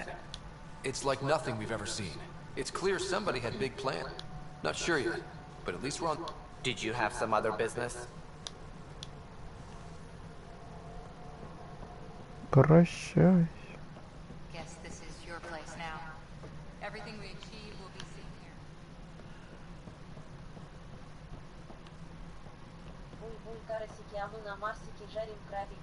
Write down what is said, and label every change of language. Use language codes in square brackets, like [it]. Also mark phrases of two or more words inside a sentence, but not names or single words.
[en] It's like nothing we've ever seen. It's clear somebody had a big plan. Not sure yet, but at least we're on... Did you have some other business? [ru] Прощай. [en] Guess this is your place now. Everything we achieve will be seen here. [ru] Буль-буль, карасики, а мы на Марсике жарим крабики.